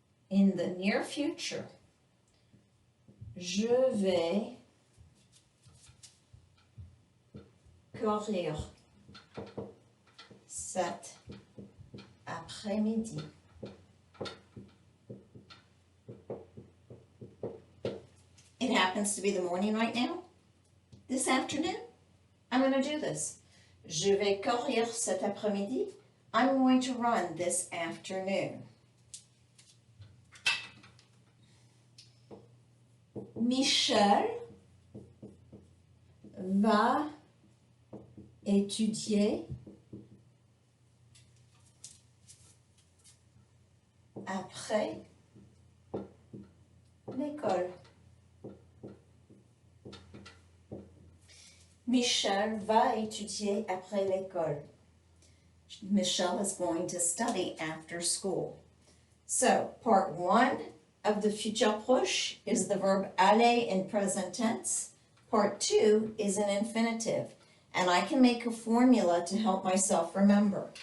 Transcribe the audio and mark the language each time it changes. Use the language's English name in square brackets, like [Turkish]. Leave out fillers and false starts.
[English] In the near future, [French] je vais courir cet après-midi. [English] It happens to be the morning right now. This afternoon, I'm going to do this. [French] Je vais courir cet après-midi. [English] I'm going to run this afternoon. [French] Michel va étudier après l'école. Michel va étudier après l'école. [English] Michelle is going to study after school. So, part 1 of the futur proche is the verb aller in present tense. Part 2 is an infinitive. And I can make a formula to help myself remember.